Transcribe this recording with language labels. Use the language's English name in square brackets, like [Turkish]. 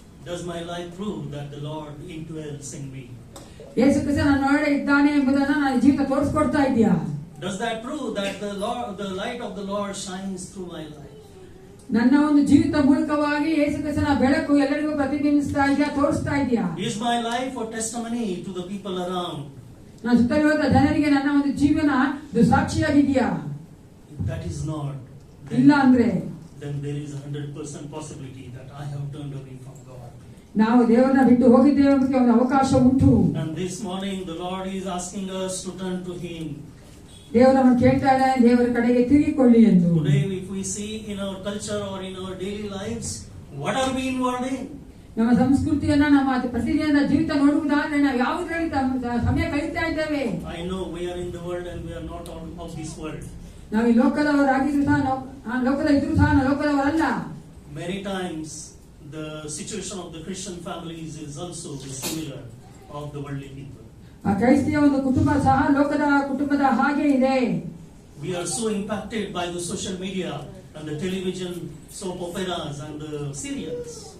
[English] Does my life prove that the Lord indwells in me? [Kannada] Yesu Krista ನನ್ನೊಳಗೆ ಇದ್ದಾನೆ ಎಂಬುದನ್ನ ನನ್ನ ಜೀವಿತ ತೋರಿಸ್ಕೊಡ್ತಾ ಇದೆಯಾ? [English] Does that prove that the light of the Lord shines through my life? [Kannada] ನನ್ನ ಒಂದು ಜೀವಿತ ಮೂಲಕವಾಗಿ ಯೇಸು ಕ್ರಿಸ್ತನ ಬೆಳಕು ಎಲ್ಲರಿಗೂ ಪ್ರತಿಬಿಂಬಿಸ್ತಾ ಇದೆಯಾ, ತೋರಿಸ್ತಾ ಇದೆಯಾ? [English] Is my life a testimony to the people around? [Kannada] ನನ್ನ ಸುತ್ತಲಿರುವ ಜನರಿಗೆ ನನ್ನ ಒಂದು ಜೀವನ ಸಾಕ್ಷಿಯಾಗಿದೆಯಾ? [English] If that is not, [Kannada] ಇಲ್ಲ ಅಂದ್ರೆ [English] then there is 100% possibility that I have turned away from God. [Kannada] ನಾವು ದೇವರನ್ನ ಬಿಟ್ಟು ಹೋಗಿದ್ದೇವೆ ಎಂಬುದಕ್ಕೆ ಒಂದು ಅವಕಾಶ ಉಂಟು. [English] And this morning the Lord is asking us to turn to Him. [Kannada] ದೇವರನ್ನು ಕೇಳ್ತಾ ಇದ್ದಾನೆ, ದೇವರ ಕಡೆಗೆ ತಿರುಗಿಕೊಳ್ಳಿ ಎಂದು. [English] Today if we see in our culture or in our daily lives, what are we involved in? [Kannada] ನಮ್ಮ ಸಂಸ್ಕೃತಿಯನ್ನ ನಮ್ಮ ಪ್ರತಿದಿನದ ಜೀವಿತ ನೋಡುವುದಾದ್ರೆ ನಾವು ಯಾವುದರಲ್ಲಿ ಸಮಯ ಕಳೀತಾ ಇದ್ದೇವೆ? [English] I know we are in the world and we are not of this world. [Kannada] ನಾವು ಈ ಲೋಕದವರಾಗಿದ್ರು ಸಹ ಲೋಕದ ಇದ್ರು ಸಹ ನಾವು ಲೋಕದವರಲ್ಲ. [English] Many times the situation of the Christian families is also similar of the worldly people. [Kannada] ಆ ಕ್ರೈಸ್ತಿಯ ಒಂದು ಕುಟುಂಬ ಸಹ ಲೋಕದ ಕುಟುಂಬದ ಹಾಗೆ ಇದೆ. [English] We are so impacted by the social media and the television soap operas and the serials.